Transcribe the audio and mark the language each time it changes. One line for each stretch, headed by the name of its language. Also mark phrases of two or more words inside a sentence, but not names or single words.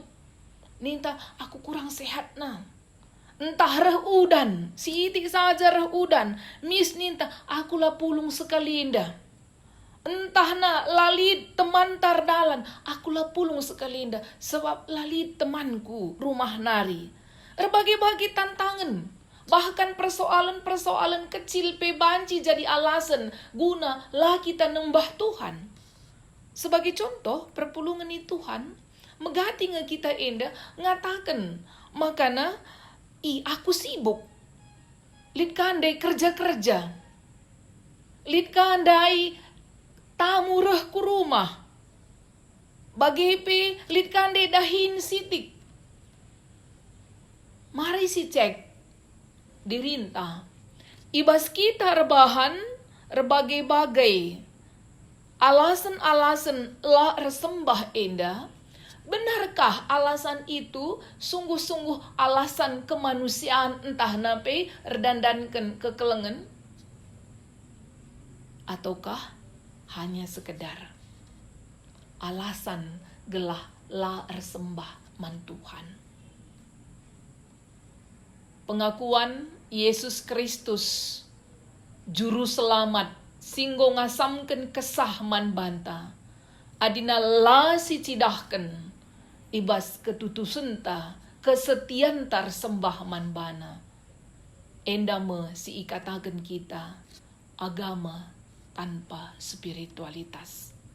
Batak Karo: Ninta aku kurang sehat na. Entah reh udan, sitik saja reh udan. Mis ninta, akulah pulung sekali indah. Entah na lalit teman tardalan, akulah pulung sekali indah. Sebab lalit temanku rumah nari.
Indonesian: Berbagai-bagai tantangan. Bahkan persoalan-persoalan kecil
Batak Karo: pe banci jadi alasan guna lah kita nembah Tuhan.
Indonesian: Sebagai contoh,
Batak Karo: perpulungan ni Tuhan, megati nge kita indah ngatakan, makana aku sibuk. Lid kandai kerja-kerja. Lid kandai tamu reh ku rumah. Bagepe lid kandai dahin sitik. Mari si cek. Dirinta. Ibas kita rebahan berbagai-bagai. Alasan-alasan lah resembah enda.
Indonesian: Benarkah alasan itu sungguh-sungguh alasan kemanusiaan entah nape redandankan kekelengan? Ataukah hanya sekedar alasan
Batak Karo: gelah la resembah man Tuhan?
Indonesian: pengakuan Yesus Kristus juru selamat
Batak Karo: singgo ngasamken kesah man banta adina la sicidahken ibas ketutusenta kesetiantar sembah man bana endame si ikataken kita
Indonesian: agama tanpa spiritualitas.